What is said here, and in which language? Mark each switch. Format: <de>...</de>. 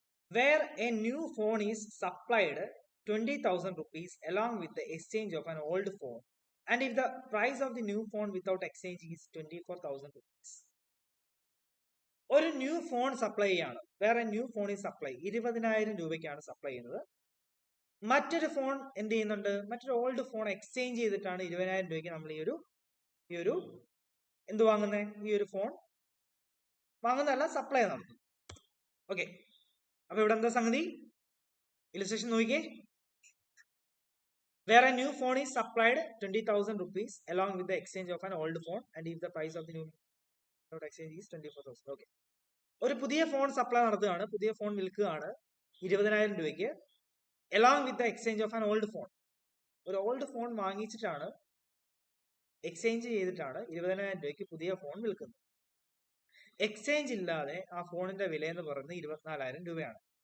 <en>Where a new phone is supplied 20,000 rupees along with the exchange of an old phone, and if the price of the new phone without exchange is 24,000 rupees.</en> <ml>ഒരു new phone supply ചെയ്യാണ്, വേറെ new phone ഈ supply 20,000 രൂപയ്ക്കാണ് supply ചെയ്യുന്നത്. മറ്റൊരു phone എന്ത് ചെയ്യുന്നുണ്ട്, മറ്റൊരു ഓൾഡ് ഫോൺ എക്സ്ചേഞ്ച് ചെയ്തിട്ടാണ് 20,000 രൂപയ്ക്ക് നമ്മൾ ഈ ഒരു എന്ത് വാങ്ങുന്നത്, ഈ ഒരു ഫോൺ വാങ്ങുന്നതല്ല, സപ്ലൈ നടത്തും. ഓക്കെ, അപ്പൊ ഇവിടെ എന്താ സംഗതി? ഇല്ലസ്ട്രേഷൻ നോക്കിയേ.</ml> <en>Where a new phone is supplied 20,000 rupees along with the exchange of an old phone, and if the price of the new exchange is 24,000.</en> <ml>Okay, ഒരു പുതിയ ഫോൺ സപ്ലൈ നടത്തുകയാണ്, പുതിയ ഫോൺ വിൽക്കുകയാണ് 20,000 രൂപയ്ക്ക്</ml> <en>along with the exchange of an old phone.</en> <ml>ഒരു old phone വാങ്ങിച്ചിട്ടാണ്, exchange ചെയ്തിട്ടാണ് 20,000 രൂപയ്ക്ക് പുതിയ phone വിൽക്കുന്നത്. എക്സ്ചേഞ്ച് ഇല്ലാതെ ആ ഫോണിന്റെ വില എന്ന് പറയുന്നത് 24,000 രൂപയാണ്.</ml>